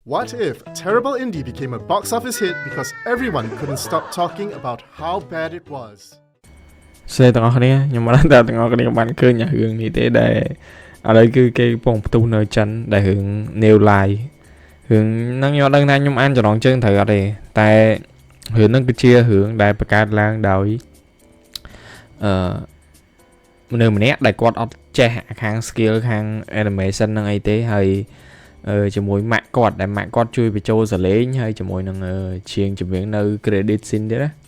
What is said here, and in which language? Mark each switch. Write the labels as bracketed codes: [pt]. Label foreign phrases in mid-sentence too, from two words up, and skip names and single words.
[en] What if Terrible Indie became a box office hit because everyone couldn't stop talking about how bad it was? [km] សួស្តីទាំងអស់គ្នាខ្ញុំមិនដឹងថាទាំងអស់គ្នាបានឃើញរឿងនេះទេដែលឥឡូវគឺគេកំពុងផ្ទុះនៅចិនដែលរឿង New Line រឿងហ្នឹងខ្ញុំអត់ដឹងថាខ្ញុំអានចំណងជើងត្រូវអត់ទេតែរឿងហ្នឹងគឺជារឿងដែលបង្កើតឡើងដោយមនុស្សម្នាក់ដែលគាត់អត់ចេះខាង skill ខាង animation ហ្នឹងអីទេហើយជាមួយម៉ាក់គាត់ដែលម៉ាក់គាត់ជួយបញ្ចូលសលេងហើយជាមួយនឹងជាងចម្រៀងនៅ [en] credit scene [km] ទៀតណា